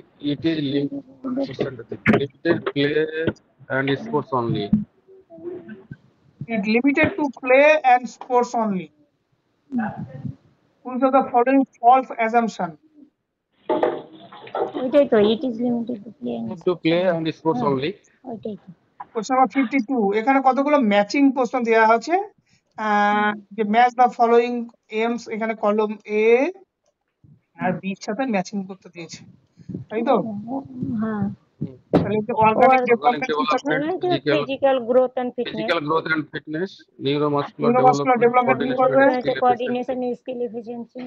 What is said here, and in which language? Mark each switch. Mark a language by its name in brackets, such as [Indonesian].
[English] It is limited play and sports only. It limited to play and sports only. Which of the following false assumption? [Bangla] ওইটাই তো [English] it is limited to play and To play and sports only. [Bangla] ওইটাই তো [English] Question number 52. [Bangla] এখানে কতগুলো matching প্রশ্ন দেওয়া আছে, যে [English] match the following aims, [Bangla] এখানে কলম এ আর বি এর সাথে ম্যাচিং করতে দিয়েছে, তাই তো? হ্যাঁ তাহলে organic [English] Organic development, development, physical growth and fitness, physical growth and fitness, neuromuscular Neuromuscular development, development [Bangla] কি করবে? [English] skill efficiency, coordination and skill efficiency,